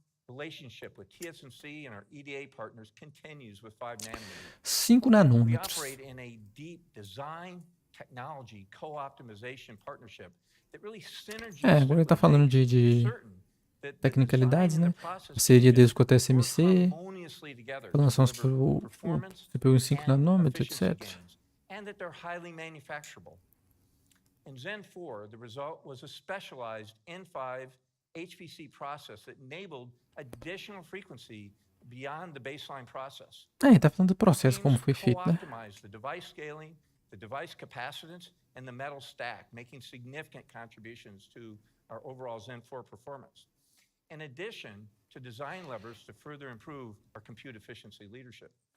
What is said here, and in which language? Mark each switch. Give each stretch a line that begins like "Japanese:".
English: Relationship with TSMC and our EDA partners continues with 5 nanometers.
Portuguese: 5 nanômetros.
English: We operate in a deep design, technology, co-optimization partnership that really synergistically
Portuguese: agora ele tá falando de tecnicalidades, né? A seria deles com a TSMC, para lançar o CPU em 5 nanômetros, etc.
English: And that they're highly manufacturable. In Zen 4, the result was a specialized N5 HPC process that enabled additional frequency beyond the baseline process.
Portuguese: Ele tá falando do processo como foi feito, né?
English: The device scaling, the device capacitance, and the metal stack, making significant contributions to our overall Zen 4 performance. In addition to design levers to further improve our compute efficiency leadership.